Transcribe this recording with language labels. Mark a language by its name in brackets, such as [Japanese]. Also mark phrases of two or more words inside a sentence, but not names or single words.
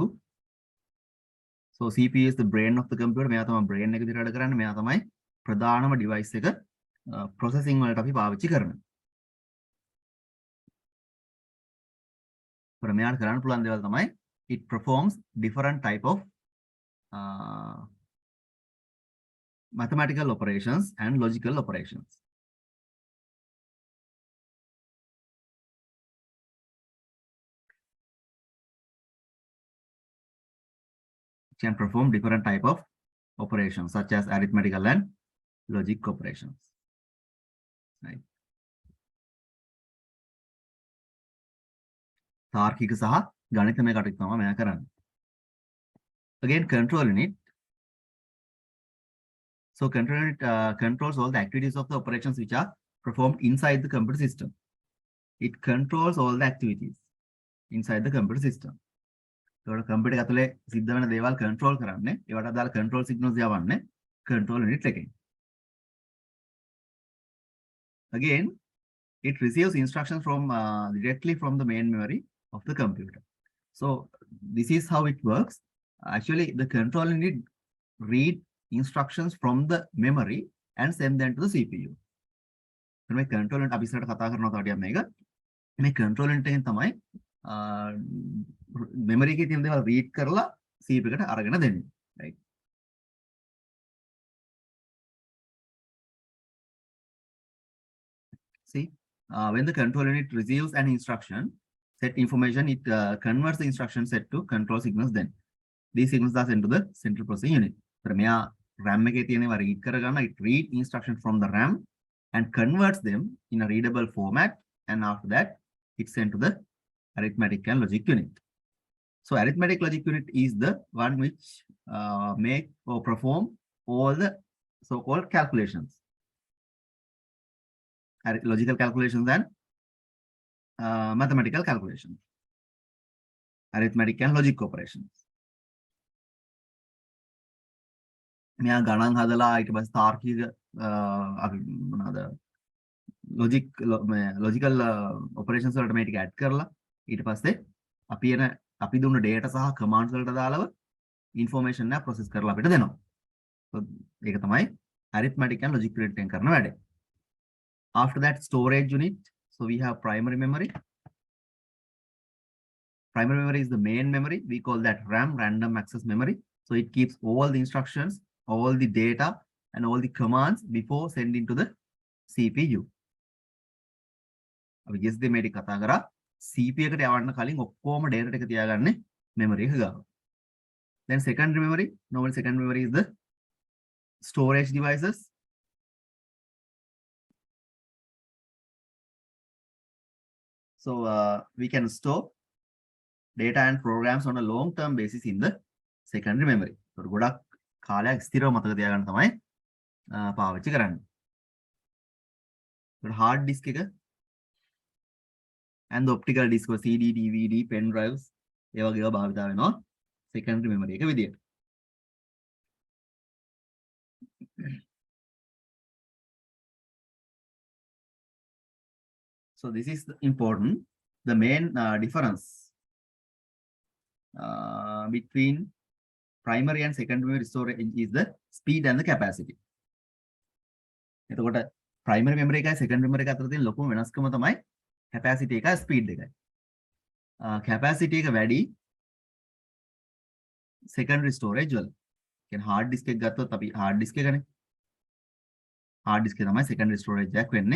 [English] So CPU is the brain of the computer. [Sinhala] මෙයා තමයි brain එක විදිහට වැඩ කරන්නේ. මෙයා තමයි ප්‍රධානම device එක processing වලට අපි පාවිච්චි කරන්නේ. ඒතර මෙයාට කරන්න පුළුවන් දේවල් තමයි [English] it performs different type of mathematical operations and logical operations. It can perform different type of operations such as arithmetical and logic operations. right? [Sinhala] තාර්කික සහ ගණිතමය කටයුතු තමයි මෙයා කරන්නේ. [English] Again, control unit. So control unit controls all the activities of the operations which are performed inside the computer system. It controls all the activities inside the computer system. [Sinhala] ඒකට කම්පියුටර් ඇතුලේ සිද්ධ වෙන දේවල් control කරන්නේ ඒවට අදාළ [English] control signals [Sinhala] යවන්නේ control unit එකෙන්. [English] Again, it receives instructions from directly from the main memory of the computer. So this is how it works. Actually, the control unit read instructions from the memory and send them to the CPU. [Sinhala] මේ [English] control unit [Sinhala] අපි ඉස්සරහට කතා කරනවා තව ටිකක් මේක. මේ [English] control unit [Sinhala] එකෙන් තමයි memory එකේ තියෙන දේවල් read කරලා CPU එකට අරගෙන දෙන්නේ. [English] Right? See, when the control unit receives an instruction set information, it converts the instruction set to control signals. Then these signals are sent to the central processing unit. [Sinhala] So මෙයා RAM එකේ තියෙනවා read කරගන්න, [English] it read instructions from the RAM and converts them in a readable format, and after that it's sent to the arithmetic and logic unit. So arithmetic logic unit is the one which make or perform all the so-called calculations, logical calculations and mathematical calculations, arithmetic and logic operations. [Sinhala] මෙයා ගණන් හදලා ඊට පස්සේ තාර්කික අපි මොනවාද [English] logical operations [Sinhala] වලට මේ ටික add කරලා ඊට පස්සේ අපි දුන්න data සහ commands වලට දාලව information එක process කරලා අපිට දෙනවා. So ඒක තමයි [English] arithmetic and logic unit [Sinhala] එකෙන් කරන වැඩේ. [English] After that, storage unit. So we have primary memory. Primary memory is the main memory. We call that RAM, random access memory. So it keeps all the instructions, all the data, and all the commands before sending to the CPU. [Sinhala] අපි just මේ ටික කතා කරා CPU එකට යවන්න කලින් ඔක්කොම data ටික තියාගන්නේ memory එක ගාව. [English] Then secondary memory. Normally secondary memory is the storage devices. So we can store data and programs on a long-term basis in the secondary memory. [Sinhala] So ගොඩක් කාලයක් ස්ථිරව මතක තියාගන්න තමයි පාවිච්චි කරන්නේ. [English] So hard disk එක and the optical disk CD, DVD, pen drives [Sinhala] ඒ වගේ ඒවා භාවිත වෙනවා [English] secondary memory එක විදියට. So this is important. The main difference between primary and secondary memory storage is the speed and the capacity. [Sinhala] එතකොට [English] primary memory [Sinhala] එකයි [English] secondary memory [Sinhala] එක අතර තියෙන ලොකුම වෙනස්කම තමයි capacity එකයි speed එකයි. Capacity එක වැඩි [English] secondary storage [Sinhala] වල. කියන්නේ [English] hard disk [Sinhala] එක ගත්තොත් අපි [English] hard disk [Sinhala] එකනේ. [English] hard disk [Sinhala] එක තමයි [English] secondary storage [Sinhala] එකක් වෙන්නේ.